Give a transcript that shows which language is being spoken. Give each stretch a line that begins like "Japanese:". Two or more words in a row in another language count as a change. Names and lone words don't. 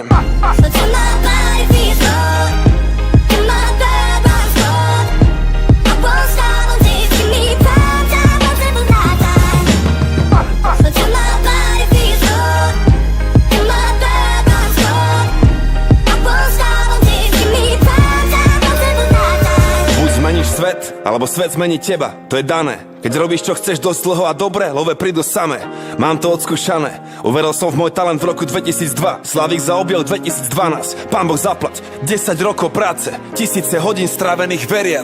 English: So till my body feels good, in my bed I'm good. I won't stop until you give me prime time until the night time. So till my body feels good, in my bed I'm good. I won't stop until you give me prime time until the night time.
Slovak: Buď zmeníš svet, alebo svet zmení teba, to je dané. Keď robíš, čo chceš dosť dlho a dobre, love prídu samé. Mám to odskúšané. Uveril som v môj talent v roku 2002. Slavík zaobjel 2012. Pán Boh zaplať. 10 rokov práce, tisíce hodín strávených veriac.